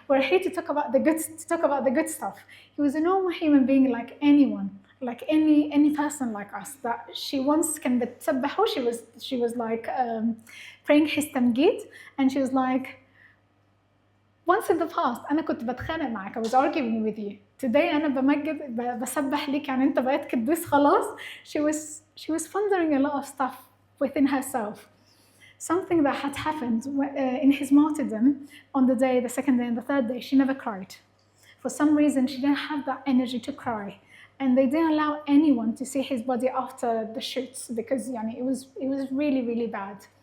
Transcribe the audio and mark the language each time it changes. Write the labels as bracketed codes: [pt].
[en] We're here to talk about the good stuff. He was a normal human being like anyone, like any person like us. That she once [ar] كان بتسبحه. [en] She was like praying his tamgid, and she was like, once in the past [ar] أنا كنت بتخانق معك, [en] I was arguing with you. [ar] Today أنا بسبح ليك, يعني أنت بقيت قديس خلاص. [en] She was pondering a lot of stuff within herself. Something that had happened in his martyrdom on the day, the second day and the third day, she never cried. For some reason, she didn't have that energy to cry. And they didn't allow anyone to see his body after the shoots because it was really, really bad.